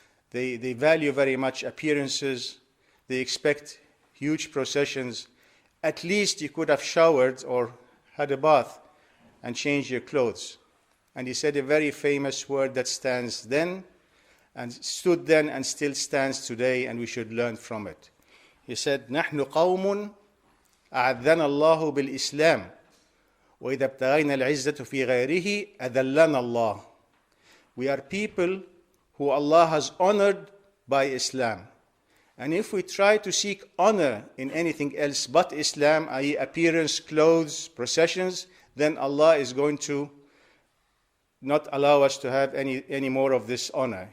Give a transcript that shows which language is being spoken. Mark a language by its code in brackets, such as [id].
[en] They value very much appearances. They expect huge processions. At least you could have showered or had a bath and changed your clothes. And he said a very famous word that stands then and stood then and still stands today, and we should learn from it. He said, [ar] نحن قوم أعذنا الله بالإسلام وإذا ابتغينا العزة في غيره أذلنا الله. [en] We are people who Allah has honored by Islam. And if we try to seek honor in anything else but Islam, i.e. appearance, clothes, processions, then Allah is going to not allow us to have any more of this honor.